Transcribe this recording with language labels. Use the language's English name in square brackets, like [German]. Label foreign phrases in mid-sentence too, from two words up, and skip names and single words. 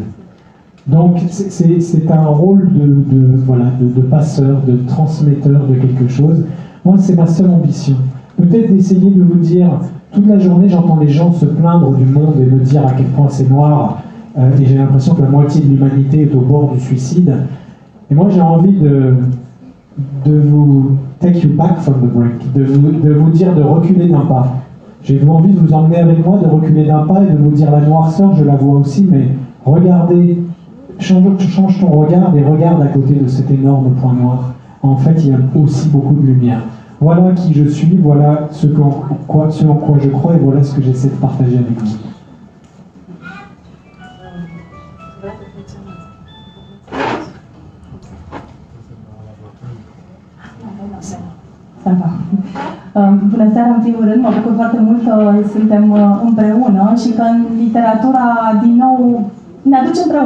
[French] Donc c'est un rôle de passeur, de transmetteur de quelque chose. Moi, c'est ma seule ambition. Peut-être d'essayer de vous dire, toute la journée j'entends les gens se plaindre du monde et me dire à quel point c'est noir, et j'ai l'impression que la moitié de l'humanité est au bord du suicide. Et moi j'ai envie de vous [English] take you back from the brink, [French] de vous dire de reculer d'un pas. J'ai envie de vous emmener avec moi, de reculer d'un pas et de vous dire la noirceur, je la vois aussi, mais regardez, change ton regard et regarde à côté de cet énorme point noir. En fait, il y a aussi beaucoup de lumière. Voilà qui je suis, voilà ce en quoi je crois et voilà ce que j'essaie de partager avec vous. [Romanian] Bună seara, în primul rând, mă bucur foarte mult că suntem împreună și că în literatura, din nou, ne aduce împreună.